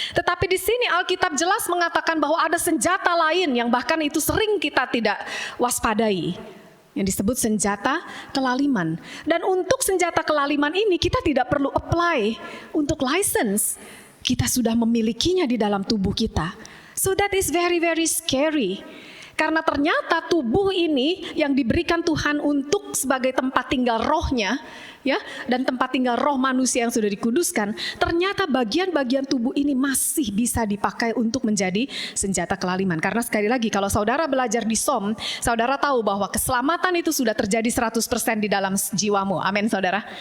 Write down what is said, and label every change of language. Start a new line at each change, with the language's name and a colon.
Indonesian: Tetapi di sini Alkitab jelas mengatakan bahwa ada senjata lain yang bahkan itu sering kita tidak waspadai, yang disebut senjata kelaliman. Dan untuk senjata kelaliman ini kita tidak perlu apply untuk license. Kita sudah memilikinya di dalam tubuh kita.
English: So that is very very scary.
Indonesian: Karena ternyata tubuh ini yang diberikan Tuhan untuk sebagai tempat tinggal rohnya, ya, dan tempat tinggal roh manusia yang sudah dikuduskan, ternyata bagian-bagian tubuh ini masih bisa dipakai untuk menjadi senjata kelaliman. Karena sekali lagi, kalau saudara belajar di SOM, saudara tahu bahwa keselamatan itu sudah terjadi 100% di dalam jiwamu. Amin, saudara.